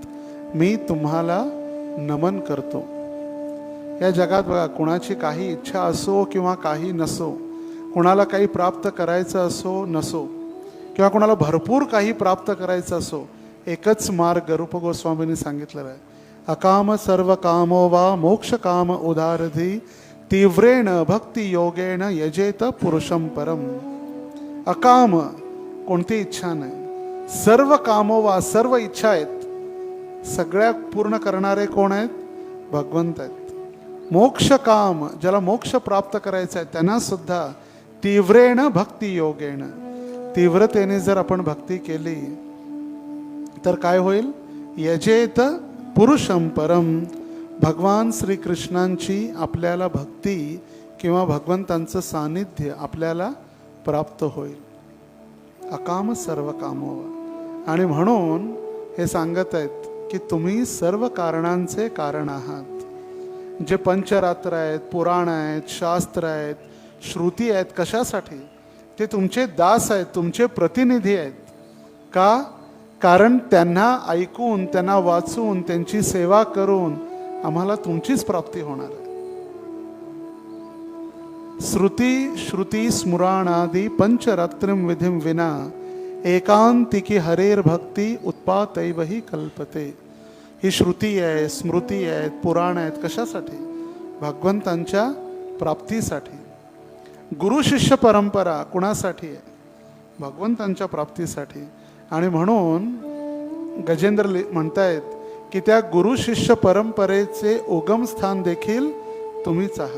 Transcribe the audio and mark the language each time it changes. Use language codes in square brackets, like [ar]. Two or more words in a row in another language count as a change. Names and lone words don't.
[mr] मी तुम्हाला नमन करतो. या जगात बघा, कुणाची काही इच्छा असो किंवा काही नसो, कुणाला काही प्राप्त करायचं असो नसो, किंवा कुणाला भरपूर काही प्राप्त करायचं असो, एकच मार्ग रूप गोस्वामींनी सांगितलेला आहे. [sa] अकाम सर्व कामो वा मोक्ष काम उदारधी तीव्रेण भक्ती योगेण यजेत पुरुषम परम. अकाम, [mr] कोणती इच्छा नाही. [sa] सर्व कामो वा, [mr] सर्व इच्छा आहेत, सगळ्या पूर्ण करणारे कोण आहेत? भगवंत आहेत. [sa] मोक्ष काम, [mr] ज्याला मोक्ष प्राप्त करायचा आहे त्यांना सुद्धा [sa] तीव्रेण भक्ती योगेण, [mr] तीव्रतेने जर आपण भक्ती केली तर काय होईल? [sa] यजेत पुरुषम परम. [mr] भगवान श्रीकृष्णांची आपल्याला भक्ती किंवा भगवंतांचं सानिध्य आपल्याला प्राप्त होईल. [sa] अकाम सर्व कामो. [mr] आणि म्हणून हे सांगत आहेत की तुम्ही सर्व कारणांचे कारण आहात. जे पंचरात्र आहेत, पुराण आहेत, शास्त्र आहेत, श्रुती आहेत, कशासाठी? ते तुमचे दास आहेत, तुमचे प्रतिनिधी आहेत. का? कारण त्यांना ऐकून, त्यांना वाचून, त्यांची सेवा करून आम्हाला तुमचीच प्राप्ती होणार आहे. [sa] श्रुती श्रुती स्मृणादी पंचरात्रिम विधिम विना एकांतिकी हरेर भक्ती उत्पातैव ही कल्पते. [mr] ही श्रुती आहे, स्मृती आहेत, पुराण आहेत, कशासाठी? भगवंतांच्या प्राप्तीसाठी. गुरु शिष्य परंपरा कुणासाठी आहे? भगवंतांच्या प्राप्तीसाठी. आणि म्हणून गजेंद्र म्हणतायत की त्या गुरु शिष्य परंपरेचे उगमस्थान देखील तुम्हीच आहात.